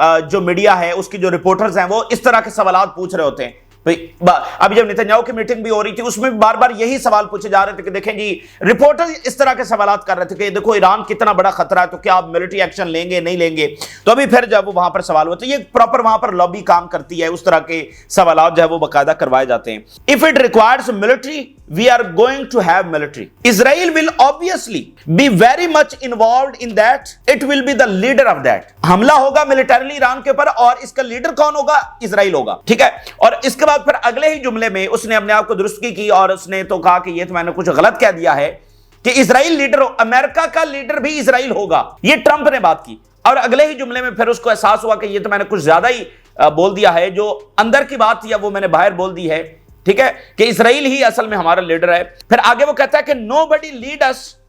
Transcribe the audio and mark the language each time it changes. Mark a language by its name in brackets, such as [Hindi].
[Urdu] جو میڈیا ہے اس کی جو رپورٹرز ہیں وہ اس طرح کے سوالات پوچھ رہے ہوتے ہیں۔ ابھی جب نتنیاہو کی میٹنگ بھی ہو رہی تھی اس میں بار بار یہی سوال پوچھے جا رہے تھے کہ دیکھیں جی، رپورٹر اس طرح کے سوالات کر رہے تھے کہ دیکھو ایران کتنا بڑا خطرہ ہے، تو کیا آپ ملٹری ایکشن لیں گے نہیں لیں گے؟ تو ابھی پھر جب وہاں پر سوال ہوا تو یہ پراپر وہاں پر لابی کام کرتی ہے، اس طرح کے سوالات جو ہے وہ باقاعدہ کروائے جاتے ہیں۔ [English] If it requires military, we are going to have military. Israel will obviously be very much involved in that. It will be the leader of that. [Urdu] حملہ ہوگا ملٹریلی ایران کے اوپر، اور اس کا لیڈر کون ہوگا؟ اسرائیل ہوگا، ٹھیک ہے۔ اور اس کے بعد پھر اگلے ہی جملے میں اس نے اپنے آپ کو درستگی کی، اور اس نے تو کہا کہ یہ تو میں نے کچھ غلط کہہ دیا ہے کہ اسرائیل لیڈر ہو، امریکہ کا لیڈر بھی اسرائیل ہوگا، یہ ٹرمپ نے بات کی۔ اور اگلے ہی جملے میں پھر اس کو احساس ہوا کہ یہ تو میں نے کچھ زیادہ ہی بول دیا ہے، جو اندر کی بات تھی وہ میں نے باہر بول دی ہے، ٹھیک ہے، کہ اسرائیل ہی اصل میں ہمارا لیڈر ہے۔ پھر آگے وہ کہتا ہے کہ [English] nobody lead us,